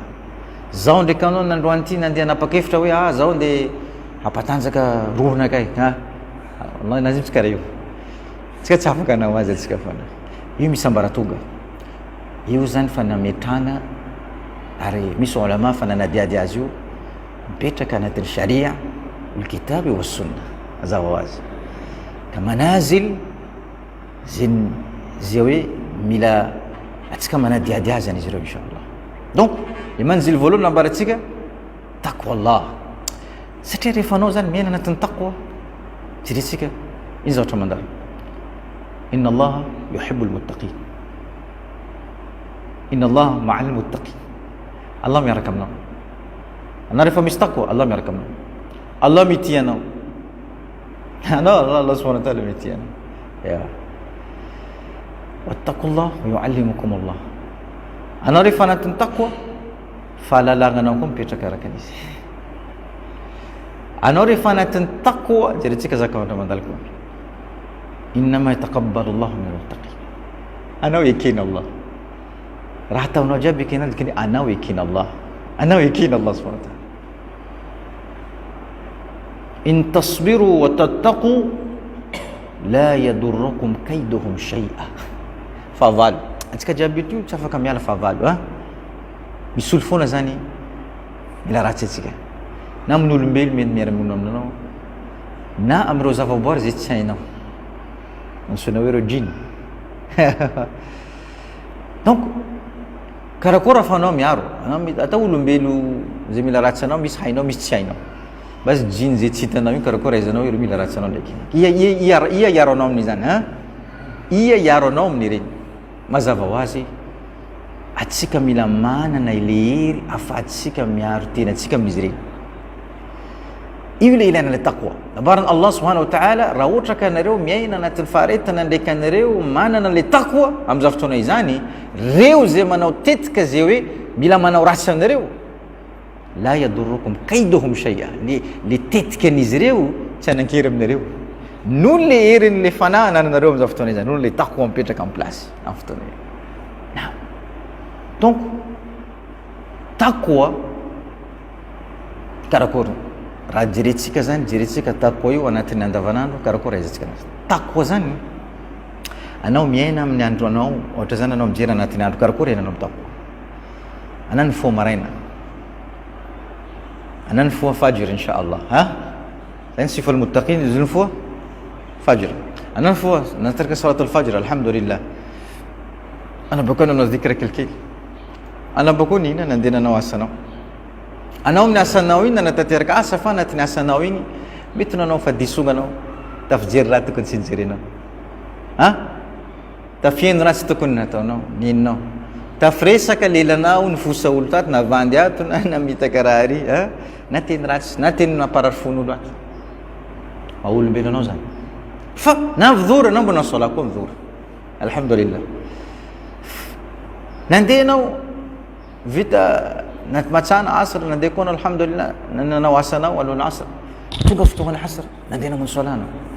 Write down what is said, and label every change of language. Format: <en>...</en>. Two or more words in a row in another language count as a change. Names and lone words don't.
<mg>zao ndraiky anao nandroany ity nandeha napakefitra hoe zao nde hampatanjaka rohonakay nazimtsika raha io tsika tsy afaka anao azy atsika fana io misy ambaratonga io zany fa nametrana ary misy ulama fa nanadiady azy io mipetraka anatin'ny sharia</mg> <ar>الكتاب والسنة</ar> <mg>azao azy ka manazil zay hoe mila atsika manadiady azy any izy ireo inchallah</mg> <fr>donc le</fr> <mg>manzil voalohany nambaratsika</mg> <ar>تقوى الله</ar> <mg>satria rehefa anao zany miaina anatin'ny taqwa jeretsika iny zavatra mandalo</mg> <ar>إن الله يحب المتقين إن الله مع المتقين</ar> <mg>Allah miaraka aminao anao rehefa misy taqwa Allah miaraka aminao Allah mitia anao</mg> <ar>الله سبحانه وتعالى</ar> <mg>mitia anao ya</mg> <ar>واتقوا الله ويعلمكم الله</ar> <mg>anao rehefa anatin'ny taqwa fahalalanganao koa mipetraka araka an'izy anao rehefa anatin'ny taqwa jeretsika zakavatra mandalo koa</mg> <ar>إنما يتقبل الله من المتقين</ar> <mg>anao ekena Allah raha ataonao jiaby ekena dikany anao ekena</mg> <ar>الله سبحانه وتعالى إن تصبروا وتتقوا لا يضركم كيدهم شيئا</ar> <mg>favalo atsika jiaby io tsy afaka miala favalo misolo foana zany mila ratsy atsika na amin'ny olombelo mety miara-monina aminanao na am'ireo zavaboary zay tsy hainao ansoina hoe reo djiny donc karakory raha fanao miaro atao olombelo zay mila ratsy anao misy hainao misy tsy hainao basy djiny zay tsy hitanao io karakory aizanao iro mila ratsy anao ndraiky ia iaro anao amin'izany ia iaro anao amin'ireny mazava ho azy atsika mila manana ile hery afahatsika miaro tena atsika amin'izy ireny io le ilaina le taqwa abarany</mg> <ar>الله سبحانه وتعالى</ar> <mg>raha ohatra ka anareo miaina anatin'ny faharetana ndraiky anareo manana le taqwa am'izao fotoana izany reo zay manao tetika zay hoe mila manao ratsy anareo</mg> <ar>لا يضركم كيدهم شيئا</ar> <mg>le tetika an'izy ireo tsy anan-kery aminareo noho le herin'le fanahy ananareo am'izao fotoana izany noho le taqwa mipetraka amin'ny place amin'ny fotoana io donc taqwa karakory raha jeretsika zany jeretsika taqwa io anatin'ny andavanandro karakory aizantsika anazy taqwa zany anao miaina amin'ny andro anao ohatra zany anao mijery anatin'ny andro karakory ainanao amin'ny taqwa anany foa maraina anany foa fajr inchallah zany</mg> <ar>صفة المتقين</ar> <mg>izy ny foa fajr anany foa nataraka</mg> <ar>صلاة الفجر الحمد لله</ar> <mg>anabako nanao dhikra kelikely anabako nina nandeha nanao asanao anao amin'ny asanao iny nanatanteraka asa fa anatin'ny asanao iny mety nanao fadisognanao tafijery raha tokony tsy nijerenao tafieno raha tsy tokony nataonao ninonao tafiresaka lelanao nifosa olo tato navandy ato na mitaka raha ary nateny ratsy nateny namparary fon'olo ato maolombelo anao zany fa na vidora anao mbona sola koa midora alhamdulillah nandeha anao vita matsana asr nandeha koa anao alhamdulillah nanao asanao alohan'ny asr tonga fotoana asr nandeha namono solanao</mg>